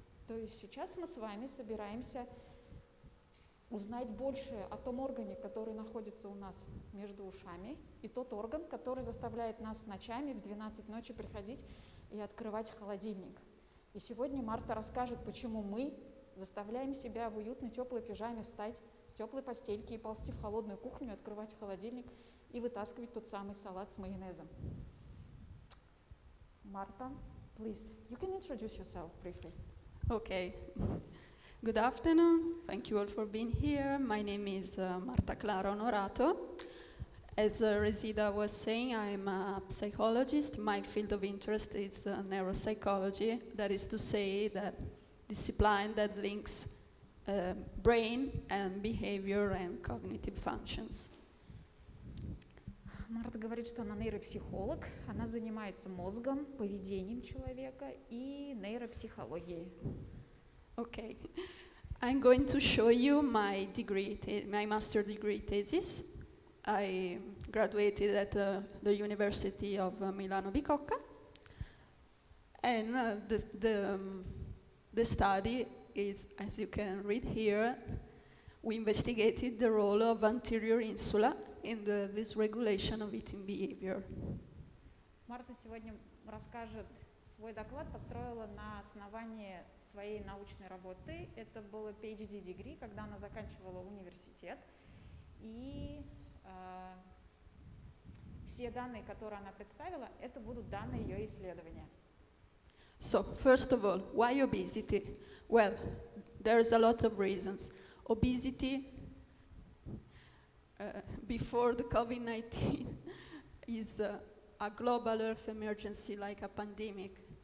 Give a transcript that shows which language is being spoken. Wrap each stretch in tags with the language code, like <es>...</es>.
<ru>То есть сейчас мы с вами собираемся узнать больше о том органе, который находится у нас между ушами, и тот орган, который заставляет нас ночами в 12 ночи приходить и открывать холодильник. И сегодня Марта расскажет, почему мы заставляем себя в уютной теплой пижаме встать с теплой постельки и ползти в холодную кухню, открывать холодильник и вытаскивать тот самый салат с майонезом.</ru> <en>Marta, please, you can introduce yourself briefly. Okay. Good afternoon. Thank you all for being here. My name is Marta Clara Onorато. As Resida was saying, I'm a psychologist. My field of interest is neuropsychology. That is to say, that discipline that links brain and behavior and cognitive functions.</en> <ru>Марта говорит, что она нейропсихолог. Она занимается мозгом, поведением человека и нейропсихологией.</ru> <en>Okay. I'm going to show you my master degree thesis. I graduated at the University of Milano BICOCCA, and the study is, as you can read here, we investigated the role of anterior insula in the dysregulation of eating behavior.</en> <ru>Марта сегодня расскажет свой доклад, построила на основании своей научной работы. Это было PhD degree, когда она заканчивала университет. И все данные, которые она представила, это будут данные ее исследования.</ru> <en>So, first of all, why obesity? Well, there's a lot of reasons. Obesity, before the COVID-19, is a global health emergency like a pandemic.</en>